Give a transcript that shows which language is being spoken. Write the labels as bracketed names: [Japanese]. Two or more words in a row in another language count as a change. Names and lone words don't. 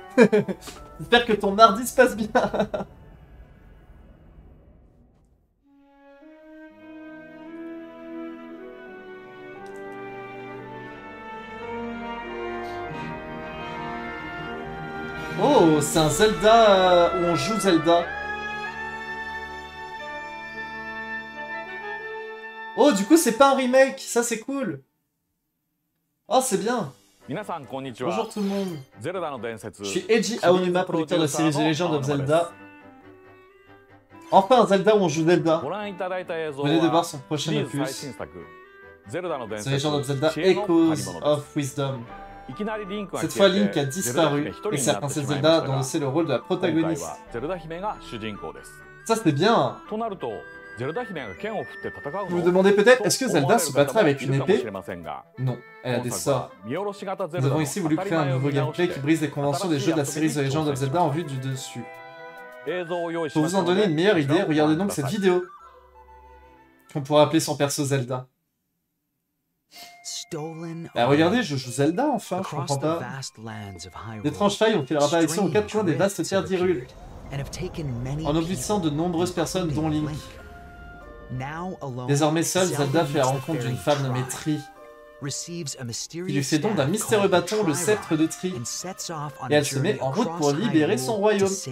[French] J'espère que ton mardi se passe bien. Oh, c'est un Zelda où on joue Zelda. Oh, du coup, c'est pas un remake, ça c'est cool. Oh, c'est bien. [Japanese] 皆さんこんにちは。 [French] Bonjour tout le monde. [Japanese] ゼルダの伝説。 [French] Je suis Eiji Aonuma, producteur de la série The Legend of Zelda. Enfin, un Zelda où on joue Zelda. [Japanese] ご覧いただいた映像 [French] Venez de voir [Japanese] は [French] son [Japanese] シ [French] prochain [Japanese] リーズ最 [French] opus. [Japanese] 新作。ゼルダの伝 [French] The [Japanese] 説。 [French] Legend of Zelda [Japanese] 知恵の借り [French] Echoes [Japanese] 物です [French] of Wisdom. [Japanese] いきなりリンクが [French] Cette [Japanese] 消 [French] fois, [Japanese] え [French] Link [Japanese] て [French] a [Japanese] ゼルダ姫 [French] disparu [Japanese] 一人 [French] et [Japanese] に [French] c'est [Japanese] な [French] la [Japanese] ってし [French] princesse [Japanese] まいま [French] Zelda [Japanese] した [French] dont [Japanese] が [French] c'est le rôle de la [Japanese] 今回 [French] protagoniste. [Japanese] はゼルダ姫が主人公です。 [French] Ça, c'était bien. [Japanese] となるとゼルダ姫が剣を振って戦う [French] Vous vous [Japanese] の [French] demandez peut-être, [Japanese] と [French] est-ce que [Japanese] 思わ [French] Zelda [Japanese] れる [French] se [Japanese] 方 [French] battrait [Japanese] もい [French] avec [Japanese] る [French] une [Japanese] かもし [French] épée? [Japanese] れませんが [French] Non, elle a [Japanese] 今 [French] des [Japanese] 作 [French] sorts. [Japanese] は見下ろし型ゼ [French] Nous [Japanese] ルダ [French] avons [Japanese] の [French] ici [Japanese] 当 [French] voulu [Japanese] たり [French] créer un [Japanese] 前を [French] nouveau [Japanese] 見直し [French] gameplay [Japanese] て [French] qui brise les conventions des jeux de la série The Legend of Zelda en vue du dessus. [Japanese] 映像を用意し [French] Pour [Japanese] ま [French] vous [Japanese] した [French] en [Japanese] の [French] donner [Japanese] で [French] une meilleure [Japanese] こちら [French] idée, [Japanese] をご [French] regardez [Japanese] 覧 [French] donc [Japanese] くだ [French] cette [Japanese] さい [French] vidéo. Qu'on pourra appeler son perso Zelda. Stolen Bah regardez, je joue Zelda enfin, je comprends pas. D'étranges failles ont fait leur apparition aux quatre coins des vastes terres d'Hyrule, en engloutissant de nombreuses personnes dont Link. Désormais seul, Zelda fait la rencontre d'une femme nommée Tri, qui lui fait don d'un mystérieux bâton, le sceptre de Tri, et elle se met en route pour libérer son royaume.